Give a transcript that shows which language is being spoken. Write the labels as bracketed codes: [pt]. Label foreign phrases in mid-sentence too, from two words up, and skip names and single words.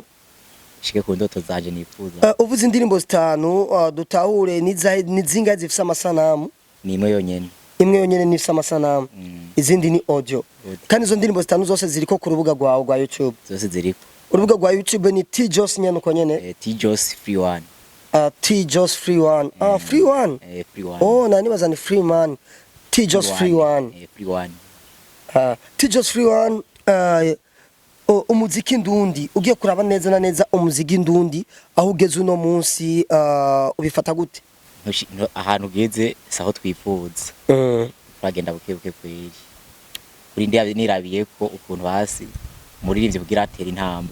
[rn] shike ku ndoto zaje nifuza. Uvuze indirimbo zitanu dutahure nizinga zifise amasanamu? Ni imwe yonyene. Imwe yonyene nifise amasanamu. Izindi ni audio. Kandi izo ndirimbo zitanu zose ziriko ku rubuga rwawe rwa YouTube. Zose ziriko. urubuga rwa YouTube ni Tjos nyene uko nyene Tjos Free One. Tjos Free One. Free One. Free One. Oh, nani baza ni Free Man. Tjos Free One. Free One. Tjos Free One. Umuziki ndundi ugiye kuraba neza na neza umuziki ndundi aho ugeze uno munsi ubifata gute? Ahantu ugeze saho twifuza. Uragenda bukebuke kweri. Kuri ndi nirabiye ko ukuntu hasi muririmbye kugira atera intambwe.